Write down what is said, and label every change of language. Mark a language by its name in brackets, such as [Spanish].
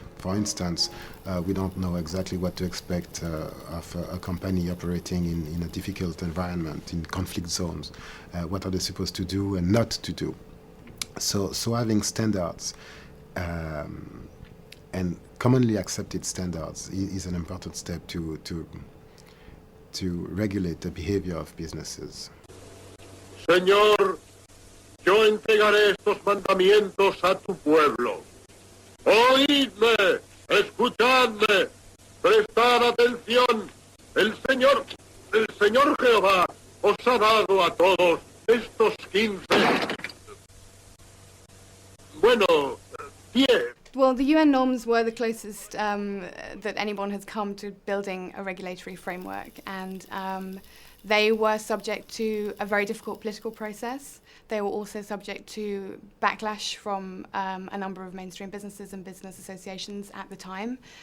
[English] For instance, we don't know exactly what to expect of a company operating in a difficult environment, in conflict zones. What are they supposed to do and not to do? So having standards and commonly accepted standards is an important step to regulate the behavior of businesses. [Spanish] Señor, yo entregaré estos mandamientos a tu pueblo. Oídme, escuchadme, prestad atención. El Señor Jehová os ha dado a todos estos 15. Bueno, 10. [English] Well, the UN norms were the closest that anyone has come to building a regulatory framework, and they were subject to a very difficult political process. They were also subject to backlash from a number of mainstream businesses and business associations at the time.